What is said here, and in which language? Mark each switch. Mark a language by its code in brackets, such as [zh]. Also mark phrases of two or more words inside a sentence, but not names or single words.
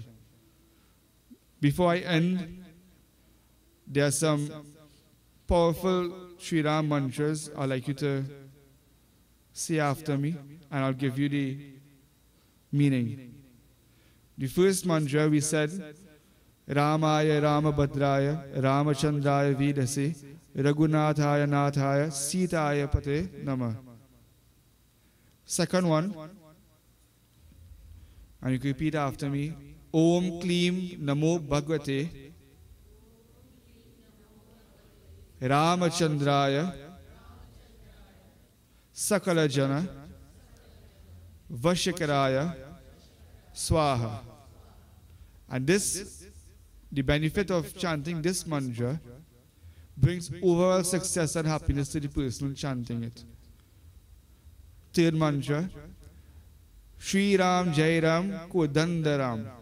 [en] Before I end, there are some powerful Sri Ram mantras I'd like you to say after me, and I'll give you the meaning. The first mantra we said, [sa] रामाय रामभद्राय रामचन्द्राय वेधसे रघुनाथाय नाथाय सीताय पते नमः. [en] Second one, and you can repeat after me, [sa] ॐ क्लीं नमो भगवते रामचन्द्राय सकल जन वशीकराय स्वाहा. [en] And this, the benefit of chanting this mantra brings overall success and happiness to the person chanting it. Third mantra, [sa] श्री राम जय राम कोदण्ड राम.